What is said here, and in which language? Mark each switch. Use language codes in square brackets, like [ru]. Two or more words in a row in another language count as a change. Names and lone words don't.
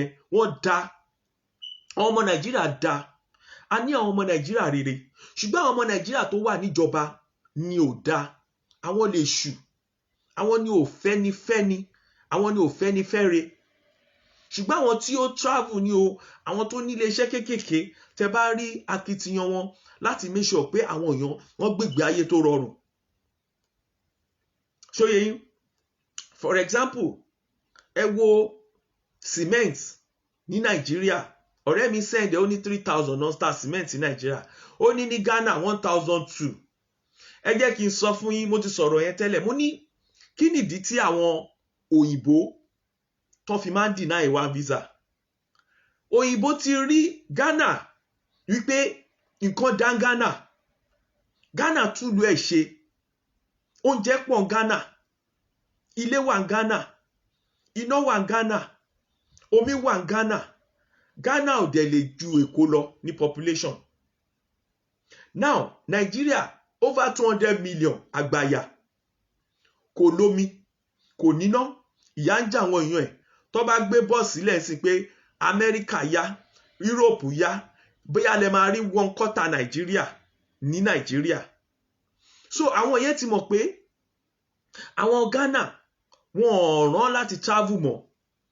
[yo] wọ́n dá, àwọn ọmọ Nàìjíríà dá, a ní àwọn ọmọ Nàìjíríà rere, ṣùgbọ́n àwọn ọmọ Nàìjíríà tó wà níjọba ni ò dá. àwọn lè ṣù, àwọn ni ò fẹ́ni fẹ́ni, àwọn ni ò fẹ́ni fẹ́re. ṣùgbọ́n àwọn tí ó travel ni o, àwọn tó ní iléeṣẹ́ kéékèèké, tẹ bá rí akitiyan wọn láti [en] make sure [yo] pé àwọn èèyàn wọ́n gbègbè ayé tó rọrùn. ṣóyè yín, [en] for example, [yo] ẹ wo cement ní Nàìjíríà. ọ̀rẹ́ mi send ó ní 3,000 [en] non-star cement [yo] ní Nàìjíríà, ó ní ní Ghana 1,200. ẹ jẹ́ kí n sọ fún yín, mo ti sọ̀rọ̀ yẹn tẹ́lẹ̀, mo ní kí nìdí tí àwọn òyìnbó tó fi máa ń deny wa visa? òyìnbó ti rí Ghana wípé nǹkan dá Ghana, Ghana túlù ẹ̀ ṣe, oúnjẹ pọ̀ Ghana, ilé wà Ghana, iná wà Ghana, omi wà Ghana. Ghana ò dẹ̀ lè ju Èkó lọ ní population. [en] now Nigeria over 200 million [yo] àgbàyà, kò lómi, kò níná, ìyà ń jà àwọn èèyàn ẹ̀. tó bá gbé bọ́ọ̀sì sílẹ̀ sí pé Amẹ́ríkà yá, Europe yá, bóyá lè máa rí 1/4 Nàìjíríà ní Nàìjíríà. so àwọn yẹn ti mọ̀ pé àwọn Ghana wọn ò rán láti travel mọ́.